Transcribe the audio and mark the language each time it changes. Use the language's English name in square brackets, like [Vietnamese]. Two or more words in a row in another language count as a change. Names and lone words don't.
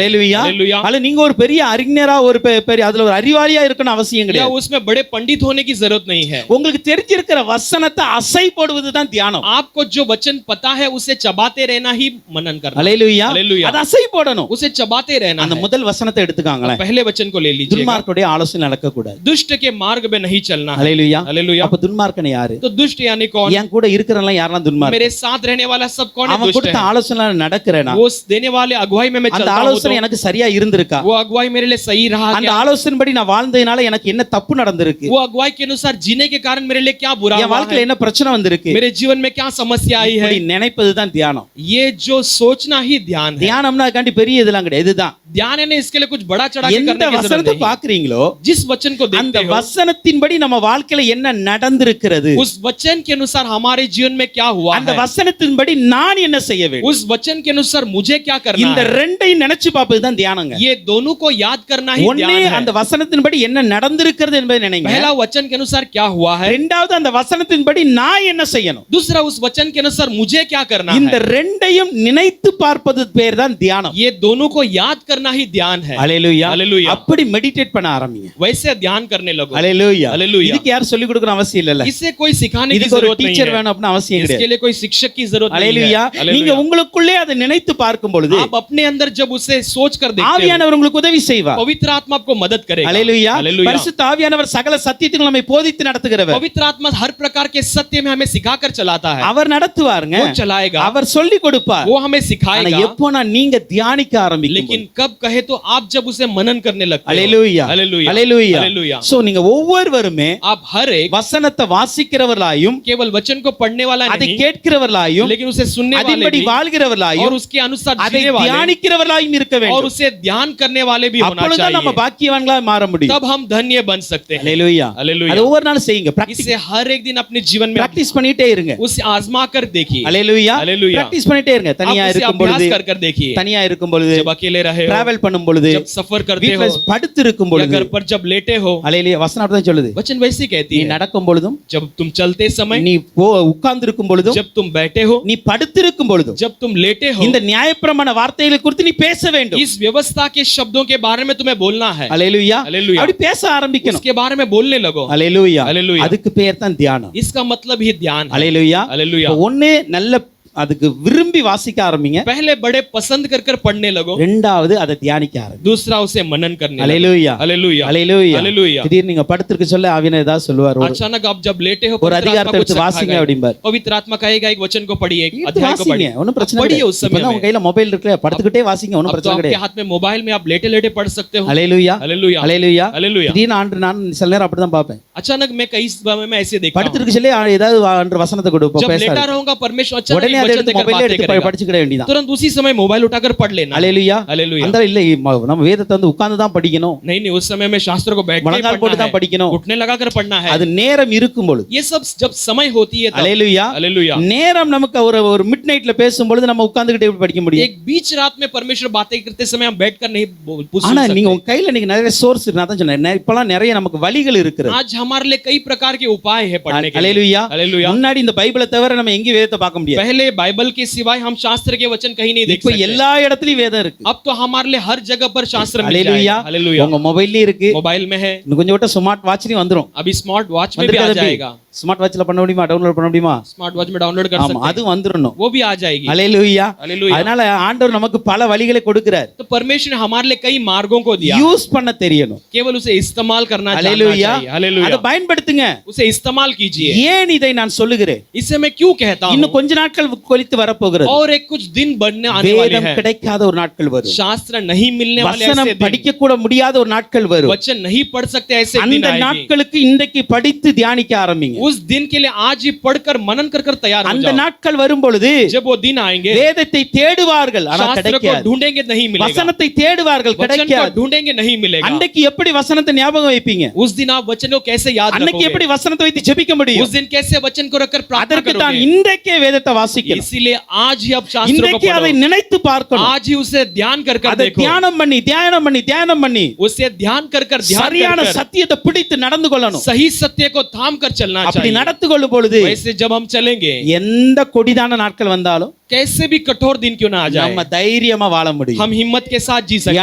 [Tamil] அல்லேலூயா. [Hindi] हालेलुया। [Tamil] அல்ல நீங்க ஒரு பெரிய அறிஞரா ஒரு பெரிய அதுல ஒரு அறிவாளியா இருக்கணும் அவசியம் [Hindi] या [Tamil] கிடையாது. [Hindi] उसमें बड़े पंडित होने की जरूरत नहीं है। [Tamil] உங்களுக்கு தெரிஞ்சிருக்கிற வசனத்தை அசை போடுவதுதான் தியானம். [Hindi] आपको जो वचन पता है उसे चबाते रहना ही मनन करना। [Tamil] அல்லேலூயா. அல்லேலூயா. அது அசை போடணும். [Hindi] उसे चबाते रहना [Tamil] அந்த [Hindi] है। [Tamil] முதல் வசனத்தை எடுத்துக்காங்களேன், [Hindi] पहले वचन को ले लीजिएगा, [Tamil] துன்மார்க்கனுடைய ஆலோசனை நடக்க கூடாது. [Hindi] दुष्ट के मार्ग में नहीं चलना है। [Tamil] அல்லேலூயா. [Hindi] हालेलुया। [Tamil] அப்ப துன்மார்க்கன் யாரு? [Hindi] तो दुष्ट यानी कौन? [Tamil] என் கூட இருக்கிறவங்க யாரெல்லாம் துன்மார்க்கன்? [Hindi] मेरे साथ रहने वाला सब कौन है? [Tamil] அவன் [Hindi] दुष्ट [Tamil] கொடுத்த [Hindi] है। [Tamil] ஆலோசனை நடக்கிறேனா? [Hindi] वो देने वाले अगुवाई में मैं [Tamil] அந்த [Hindi] चलता हूं [Tamil] ஆலோசனை [Hindi] तो [Tamil] எனக்கு சரியா இருந்திருக்கா? [Hindi] वो अगुवाई मेरे लिए सही रहा [Tamil] அந்த [Hindi] क्या? [Tamil] ஆலோசனைப்படி நான் வாழ்ந்ததுனால எனக்கு என்ன தப்பு நடந்திருக்கு? [Hindi] वो अगुवाई के अनुसार जीने के कारण मेरे लिए क्या बुरा [Tamil] என் [Hindi] हुआ [Tamil] வாழ்க்கையில [Hindi] है? [Tamil] என்ன பிரச்சனை வந்திருக்கு? [Hindi] मेरे जीवन में क्या समस्या आई है? [Tamil] இப்படி நினைப்பதுதான் தியானம். [Hindi] ये जो सोचना ही ध्यान है। [Tamil] தியானம்னா அதுக்காண்டி பெரிய இதெல்லாம் கிடையாது. இதுதான் [Hindi] ध्यान है ना, इसके लिए कुछ बड़ा चढ़ा के [Tamil] எந்த [Hindi] करने की जरूरत [Tamil] வசனத்தை [Hindi] नहीं। [Tamil] பாக்குறீங்களோ [Hindi] जिस वचन को [Tamil] அந்த [Hindi] देखते हो, [Tamil] வசனத்தின்படி நம்ம வாழ்க்கையில என்ன நடந்திருக்கிறது, [Hindi] उस वचन के अनुसार हमारे जीवन में क्या हुआ [Tamil] அந்த [Hindi] है, [Tamil] வசனத்தின்படி நான் என்ன செய்ய வேண்டும், [Hindi] उस वचन के अनुसार मुझे क्या करना [Tamil] இந்த [Hindi] है, [Tamil] ரெண்டையும் நினைச்சு பார்ப்பதுதான் தியானங்க. [Hindi] ये दोनों को याद करना ही [Tamil] ஒண்ணே [Hindi] ध्यान [Tamil] அந்த [Hindi] है। [Tamil] வசனத்தின்படி என்ன நடந்திருக்கிறது என்பதை நினைங்க, [Hindi] पहला वचन के अनुसार क्या हुआ है, [Tamil] இரண்டாவது அந்த வசனத்தின்படி நான் என்ன செய்யணும். [Hindi] दूसरा उस वचन के अनुसार मुझे क्या करना [Tamil] இந்த [Hindi] है। [Tamil] ரெண்டையும் நினைத்து பார்ப்பது பேர் தான் தியானம். [Hindi] ये दोनों को याद करना ही ध्यान है। [Tamil] அல்லேலூயா. [Hindi] हालेलुया। [Tamil] அப்படி மெடிடேட் பண்ண ஆரம்பிங்க. [Hindi] वैसे ध्यान करने लगो। [Tamil] அல்லேலூயா. [Hindi] हालेलुया। [Tamil] இதுக்கு யார் சொல்லி கொடுக்கணும் அவசியம் இல்ல. [Hindi] इसे कोई सिखाने की [Tamil] இதுக்கு ஒரு [Hindi] जरूरत नहीं [Tamil] டீச்சர் [Hindi] है, [Tamil] வேணும் அப்படின்னு அவசியம் [Hindi] इसके [Tamil] கிடையாது. [Hindi] लिए कोई शिक्षक की जरूरत नहीं [Tamil] அல்லேலூயா. [Hindi] है। [Tamil] நீங்க [Hindi] हालेलुया। [Tamil] உங்களுக்குள்ளே அதை நினைத்து பார்க்கும் பொழுது [Hindi] आप अपने अंदर जब उसे सोच कर देखते हो, [Tamil] ஆவியானவர் உங்களுக்கு உதவி செய்வார். [Hindi] पवित्र आत्मा आपको मदद करेगा। [Tamil] அல்லேலூயா. [Hindi] हालेलुया। [Tamil] பரிசுத்த ஆவியானவர் சகல சத்தியத்தையும் நம்மை போதித்து நடத்துகிறவர். [Hindi] पवित्र आत्मा हर प्रकार के सत्य में हमें सिखाकर चलाता है। [Tamil] அவர் நடத்துவாருங்க, [Hindi] वो चलाएगा, [Tamil] அவர் சொல்லி கொடுப்பார். [Hindi] वो हमें [Tamil] ஆனா [Hindi] सिखाएगा। [Tamil] எப்போ நான் நீங்க தியானிக்க ஆரம்பிக்கும் [Hindi] लेकिन कब कहे तो आप जब उसे मनन करने लगते हो। [Tamil] அல்லேலூயா. [Hindi] हालेलुया। [Tamil] அல்லேலூயா. [Hindi] हालेलुया। [Tamil] சோ நீங்க ஒவ்வொருவருமே [Hindi] आप हर एक [Tamil] வசனத்தை வாசிக்கிறவர்களாயும் [Hindi] केवल वचन को पढ़ने वाला [Tamil] அதை [Hindi] नहीं, [Tamil] கேட்கிறவர்களாயும் [Hindi] लेकिन उसे सुनने वाले [Tamil] அதன்படி [Hindi] भी [Tamil] வாழ்கிறவர்களாயும் [Hindi] और उसके अनुसार [Tamil] அதை [Hindi] जीने वाले [Tamil] தியானிக்கிறவர்களாயும் இருக்க [Hindi] और [Tamil] வேண்டும். [Hindi] उसे ध्यान करने वाले भी होना [Tamil] அப்பொழுதுதான் நம்ம [Hindi] चाहिए। [Tamil] பாக்கியவான்களா மாற முடியும். [Hindi] तब हम धन्य बन सकते हैं। [Tamil] அல்லேலூயா. [Hindi] हालेलुया। [Tamil] அது ஒவ்வொரு நாளும் செய்யுங்க. [Hindi] इसे हर एक दिन अपने जीवन में [Tamil] பிராக்டீஸ் பண்ணிட்டே இருங்க. [Hindi] उसे आजमा कर देखिए। [Tamil] அல்லேலூயா. [Hindi] हालेलुया। [Tamil] பிராக்டீஸ் பண்ணிட்டே இருங்க. [Hindi] आप [Tamil] தனியா [Hindi] उसे [Tamil] இருக்கும் [Hindi] अभ्यास [Tamil] பொழுது, [Hindi] कर देखिए। [Tamil] தனியா இருக்கும் பொழுது, [Hindi] जब अकेले रहे हो, [Tamil] டிராவல் பண்ணும் பொழுது, [Hindi] जब सफर करते [Tamil] வீட்ல [Hindi] हो, [Tamil] படுத்து இருக்கும் [Hindi] या [Tamil] பொழுது, [Hindi] घर पर जब लेटे हो। [Tamil] அல்லேலூயா. வசனம் அப்படிதான் சொல்லுது. [Hindi] वचन वैसे कहती [Tamil] நீ [Hindi] है, [Tamil] நடக்கும் பொழுதும், [Hindi] जब तुम चलते समय, [Tamil] நீ உட்கார்ந்து இருக்கும் பொழுதும், [Hindi] जब तुम बैठे हो, [Tamil] நீ படுத்திருக்கும் பொழுதும் [Hindi] जब तुम लेटे हो, [Tamil] இந்த நியாயப்பிரமாண வார்த்தைகளை குறித்து நீ பேச வேண்டும். [Hindi] इस व्यवस्था के शब्दों के बारे में तुम्हें बोलना है। [Tamil] அல்லேலூயா. [Hindi] हालेलुया। [Tamil] அப்படி பேச ஆரம்பிக்கணும். [Hindi] उसके बारे में बोलने लगो। [Tamil] அல்லேலூயா. [Hindi] हालेलुया। [Tamil] அதுக்கு பேர் தான் தியானம். [Hindi] इसका मतलब ही ध्यान है। [Tamil] அல்லேலூயா. [Hindi] हालेलुया। [Tamil] இப்ப ஒண்ணு நல்ல அதுக்கு விரும்பி வாசிக்க ஆரம்பிங்க. [Hindi] पहले बड़े पसंद कर कर पढ़ने लगो, [Tamil] ரெண்டாவது அதை தியானிக்க ஆரம்பிங்க. [Hindi] दूसरा उसे मनन करने लगो। [Tamil] அல்லேலூயா [Hindi] हालेलुया [Tamil] அல்லேலூயா. [Hindi] हालेलुया। [Tamil] திடீர்னு நீங்க படுத்திருக்க சொல்ல ஆவியானவர் ஏதாவது சொல்லுவார். [Hindi] अचानक आप जब लेटे हो [Tamil] ஒரு அதிகாரத்தை எடுத்து வாசிங்க அப்படிம்பார். [Hindi] पवित्र आत्मा कहेगा एक वचन को पढ़िए, एक [Tamil] எடுத்து [Hindi] अध्याय को [Tamil] வாசிங்க, [Hindi] पढ़िए, [Tamil] ஒன்றும் பிரச்சனை [Hindi] पढ़िए [Tamil] கிடையாது. [Hindi] उस समय [Tamil] இப்பதான் உங்க [Hindi] में। [Tamil] கையில மொபைல் இருக்குல்ல, படுத்துக்கிட்டே வாசிங்க, ஒன்றும் [Hindi] अब तो [Tamil] பிரச்சனை [Hindi] आपके [Tamil] கிடையாது. [Hindi] हाथ में मोबाइल में आप लेटे लेटे पढ़ सकते हो। [Tamil] அல்லேலூயா [Hindi] हालेलुया [Tamil] அல்லேலூயா. [Hindi] हालेलुया। [Tamil] திடீர்னு ஆண்டு நான் சில நேரம் அப்படிதான் பார்ப்பேன். [Hindi] अचानक मैं कई समय में ऐसे देखता हूं, [Tamil] படுத்திருக்க சொல்லி ஏதாவது ஆண்டு வசனத்தை கொடுப்போம், [Hindi] जब लेटा [Tamil] பேசாது. [Hindi] रहूंगा परमेश्वर अचानक [Tamil] உடனே [Hindi] एक [Tamil] அதை [Hindi] वचन [Tamil] எடுத்து [Hindi] देकर [Tamil] மொபைல்ல [Hindi] बातें [Tamil] எடுத்து [Hindi] करेगा, [Tamil] படிச்சுக்கிட வேண்டியதான். [Hindi] तुरंत उसी समय मोबाइल उठाकर पढ़ लेना। [Tamil] அல்லேலூயா. [Hindi] हालेलुया। [Tamil] அந்த இல்ல நம்ம வேதத்தை வந்து உட்கார்ந்து தான் படிக்கணும், [Hindi] नहीं नहीं, उस समय में शास्त्र को बैठ के [Tamil] முழங்கால் [Hindi] पढ़ना [Tamil] போட்டு தான் [Hindi] है, [Tamil] படிக்கணும். [Hindi] उठने लगा कर पढ़ना है। [Tamil] அது நேரம் இருக்கும் பொழுது. [Hindi] ये सब जब समय होती है तब। [Tamil] அல்லேலூயா. [Hindi] हालेलुया। [Tamil] நேரம் நமக்கு ஒரு [English] mid night [Tamil] பேசும்பொழுது நம்ம உட்கார்ந்துகிட்டே எப்படி படிக்க முடியும்? [Hindi] एक बीच रात में परमेश्वर बातें करते समय हम बैठकर नहीं पूछ [Tamil] ஆனா [Hindi] सकते। [Tamil] நீங்க உங்க கையில நீங்க நிறைய சோர்ஸ் இருக்கு. நான் தான் சொன்னேன், இப்பலாம் நிறைய நமக்கு வழிகள் இருக்குது. [Hindi] आज हमारे लिए कई प्रकार के उपाय है पढ़ने के लिए। [Tamil] அல்லேலூயா. [Hindi] हालेलुया। [Tamil] முன்னாடி இந்த பைபிளை தவிர நம்ம எங்கேயும் வேதத்தை பார்க்க முடியாது. [Hindi] पहले बाइबल के सिवाय हम शास्त्र के वचन कहीं नहीं देख [Tamil] இப்போ [Hindi] सकते। [Tamil] எல்லா இடத்துலயும் வேதம் இருக்கு. [Hindi] अब तो हमारे लिए हर जगह पर शास्त्र मिल [Tamil] அல்லேலூயா. [Hindi] जाएगा। हालेलुया। [Tamil] உங்க மொபைல்லயும் இருக்கு, [Hindi] मोबाइल में है, [Tamil] இன்னும் கொஞ்சம் விட்ட [English] smart watch [Tamil] வந்துரும். [Hindi] अभी [English] smart watch [Hindi] में भी आ जाएगा। [English] smart watch [Tamil] பண்ண முடியுமா, டவுன்லோட் பண்ண முடியுமா? [English] smart watch [Hindi] में डाउनलोड कर [Tamil] ஆமா, [Hindi] सकते [Tamil] அது [Hindi] हैं, [Tamil] வந்துறணும். [Hindi] वो भी आ जाएगी। [Tamil] அல்லேலூயா. [Hindi] हालेलुया। [Tamil] அதனால ஆண்டவர் நமக்கு பல வழிகளை கொடுக்கிறார். [Hindi] तो परमेश्वर ने हमारे लिए कई मार्गों को दिया, [Tamil] யூஸ் பண்ண தெரியணும். [Hindi] केवल उसे इस्तेमाल करना जानना [Tamil] அல்லேலூயா. [Hindi] चाहिए। हालेलुया। [Tamil] அதை பயன்படுத்துங்க. [Hindi] उसे इस्तेमाल कीजिए। [Tamil] ஏன் இதை நான் சொல்லுகிறேன்? [Hindi] इसे मैं क्यों कहता हूँ? [Tamil] இன்னும் கொஞ்ச நாட்கள் கழித்து வரப்போகிறது. [Hindi] और एक कुछ दिन बढ़ने आने वाले [Tamil] வேதம் [Hindi] हैं, [Tamil] கிடைக்காத ஒரு நாட்கள் வரும். [Hindi] शास्त्र नहीं मिलने वाले [Tamil] வசனம் [Hindi] ऐसे दिन, [Tamil] படிக்க கூட முடியாத ஒரு நாட்கள் வரும். [Hindi] वचन नहीं पढ़ सकते ऐसे दिन [Tamil] அந்த [Hindi] आएंगे। [Tamil] நாட்களுக்கு இன்றைக்கு படித்து தியானிக்க ஆரம்பிங்க. [Hindi] उस दिन के लिए आज ही पढ़कर मनन कर कर तैयार हो [Tamil] அந்த [Hindi] जाओ। [Tamil] நாட்கள் வரும் பொழுது [Hindi] जब वो दिन आएंगे, [Tamil] வேதத்தை தேடுவார்கள், ஆனா [Hindi] शास्त्र को [Tamil] கிடைக்காது. [Hindi] ढूंढेंगे नहीं मिलेगा, [Tamil] வசனத்தை தேடுவார்கள், [Hindi] वचन को [Tamil] கிடைக்காது. [Hindi] ढूंढेंगे नहीं मिलेगा। [Tamil] அன்னைக்கு எப்படி வசனத்தை ஞாபகம் வைப்பீங்க? [Hindi] उस दिन आप वचन को कैसे याद [Tamil] அன்னைக்கு எப்படி [Hindi] रखोगे? [Tamil] வசனத்தை வைத்து ஜெபிக்க [Hindi] उस [Tamil] முடியும்? [Hindi] दिन कैसे वचन को रखकर प्रार्थना [Tamil] அதற்கு தான் [Hindi] करोगे? [Tamil] இன்றைக்கே வேதத்தை வாசிக்கணும். [Hindi] इसीलिए आज ही आप शास्त्र को [Tamil] இன்றைக்கு அதை [Hindi] पढ़ो, [Tamil] நினைத்து பார்க்கணும். [Hindi] आज ही उसे ध्यान कर कर [Tamil] அதை [Hindi] देखो, [Tamil] தியானம் பண்ணி தியானம் பண்ணி தியானம் பண்ணி [Hindi] उसे ध्यान कर कर ध्यान [Tamil] சரியான [Hindi] कर कर [Tamil] சத்தியத்தை பிடித்து நடந்து கொள்ளணும். [Hindi] सही सत्य को थाम कर चलना [Tamil] அப்படி [Hindi] चाहिए। [Tamil] நடந்து கொள்ளும் பொழுது [Hindi] वैसे जब हम चलेंगे, [Tamil] எந்த கொடிதான நாட்கள் வந்தாலும் [Hindi] कैसे भी कठोर दिन क्यों ना आ जाए, [Tamil] நம்ம தைரியமா வாழ முடியும். [Hindi] हम हिम्मत के साथ जी सकते